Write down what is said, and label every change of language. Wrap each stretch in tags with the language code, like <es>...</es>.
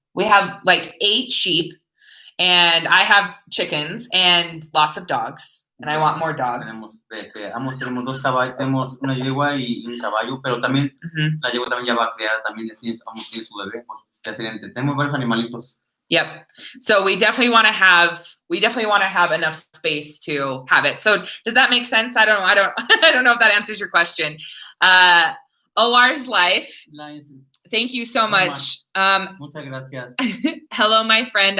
<en>We have like 8 sheep, and I have chickens and lots of dogs, and I want more dogs.</en> <es>Tenemos 2 caballos, tenemos una yegua y un caballo, pero también la yegua también ya va a criar, también vamos a tener su bebé, pues excelente. Tenemos varios animalitos.</es> <en>Yep. So we definitely want to have enough space to have it. So does that make sense? I don't know if that answers your question. OR's life. Nice. Thank you so much.</en> <es>Muchas gracias.</es> <en>Hello, my friend.</en>